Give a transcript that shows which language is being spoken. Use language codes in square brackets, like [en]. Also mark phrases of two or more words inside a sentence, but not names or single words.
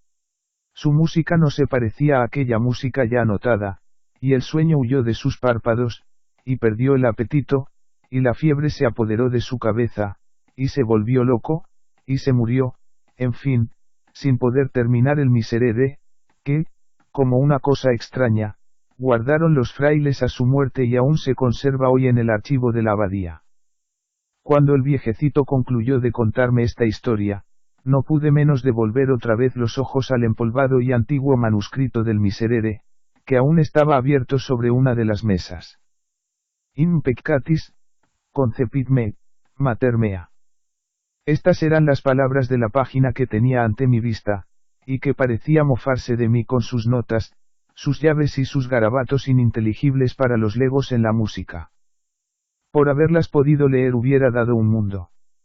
[es] Su música no se parecía a aquella música ya anotada, y el sueño huyó de sus párpados, y perdió el apetito, y la fiebre se apoderó de su cabeza, y se volvió loco, y se murió, en fin, sin poder terminar el miserere, que, como una cosa extraña, guardaron los frailes a su muerte y aún se conserva hoy en el archivo de la abadía. Cuando el viejecito concluyó de contarme esta historia, no pude menos de volver otra vez los ojos al empolvado y antiguo manuscrito del miserere, que aún estaba abierto sobre una de las mesas. [la] In peccatis, concepit me, mater mea. [es] Estas eran las palabras de la página que tenía ante mi vista, y que parecía mofarse de mí con sus notas, sus llaves y sus garabatos ininteligibles para los legos en la música. Por haberlas podido leer hubiera dado un mundo.